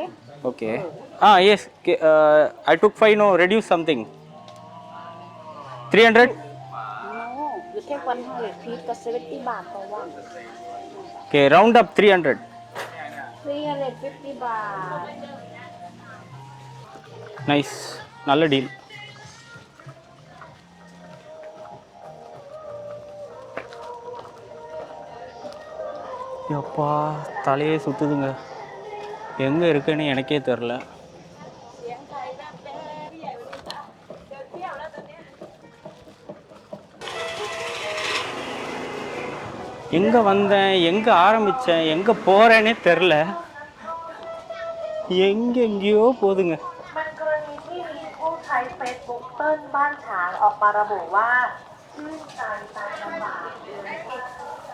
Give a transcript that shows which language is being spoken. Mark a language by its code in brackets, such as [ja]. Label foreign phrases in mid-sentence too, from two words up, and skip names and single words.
[en] Okay. Ah, yes. Okay, I took 5, no? Reduce something. 300? No, you take 100 piece for 70 baht for one. Okay, round up 300. 350 baht. Nice. [ta] நல்ல டீல். எப்பா தலையே சுத்துதுங்க. எங்க இருக்குன்னு எனக்கே தெரியல. எங்க வந்தேன், எங்க ஆரம்பிச்சேன், எங்க போறேனே தெரியல. எங்கெங்கேயோ போதுங்க. [th] มันกรณีที่มีผู้ใช้เฟซบุ๊กเติ้ลบ้านฉางออกมาระบุว่าชื่นใจตามลำบาก